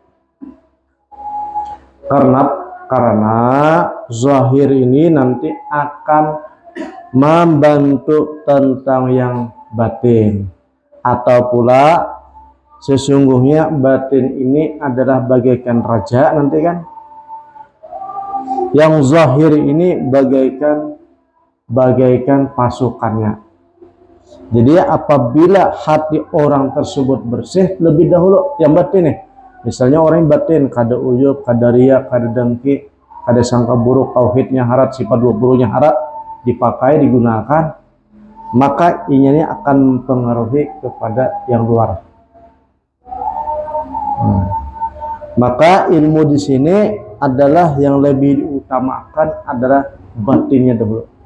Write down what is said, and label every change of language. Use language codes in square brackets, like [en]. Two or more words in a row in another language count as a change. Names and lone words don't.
[id] Karena zahir ini nanti akan membantu tentang yang batin, atau pula sesungguhnya batin ini adalah bagaikan raja nanti kan, yang zahir ini bagaikan pasukannya. Jadi apabila hati orang tersebut bersih, lebih dahulu yang batin nih. Misalnya orang yang batin kada ujub, kada riya, kada dengki, kada sangka buruk, tauhidnya harat, sifat 20-nya harat, dipakai, digunakan, maka ini akan mempengaruhi kepada yang luar. Maka ilmu di sini adalah yang lebih diutamakan adalah batinnya dahulu.